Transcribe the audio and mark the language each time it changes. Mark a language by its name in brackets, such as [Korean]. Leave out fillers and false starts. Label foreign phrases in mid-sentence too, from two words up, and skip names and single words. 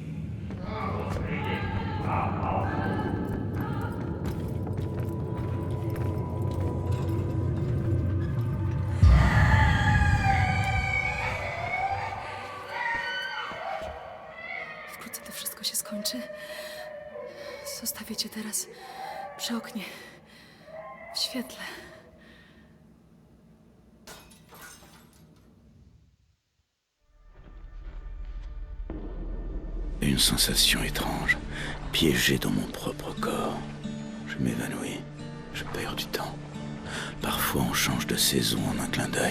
[Polish] Wkrótce to wszystko się skończy. Zostawię cię teraz przy oknie. W świetle. [French] Une sensation étrange, piégée dans mon propre corps. Je m'évanouis, je perds du temps. Parfois on change de saison en un clin d'œil.